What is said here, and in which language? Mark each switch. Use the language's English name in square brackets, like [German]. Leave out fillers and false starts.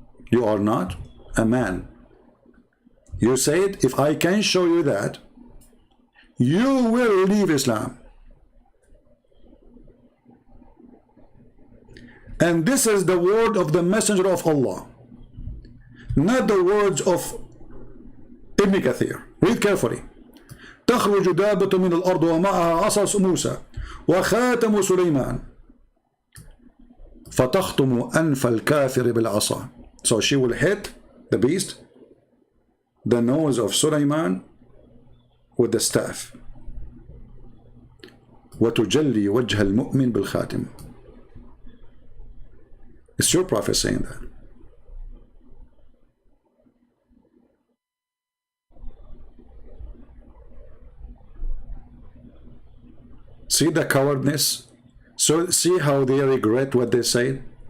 [English] You are not a man. You said, if I can show you that, you will leave Islam. And this is the word of the Messenger of Allah, not the words of Ibn Kathir. Read carefully. [Arabic] تخرج دابة من الأرض ومعها عصا موسى وخاتم سليمان فتخطم أنف الكافر بالعصا. [English] So she will hit the beast, the nose of Sulaiman with the staff. [Arabic] وتجلي وجه المؤمن بالخاتم. [English] It's your Prophet saying that. See the cowardness? So see how they regret what they said?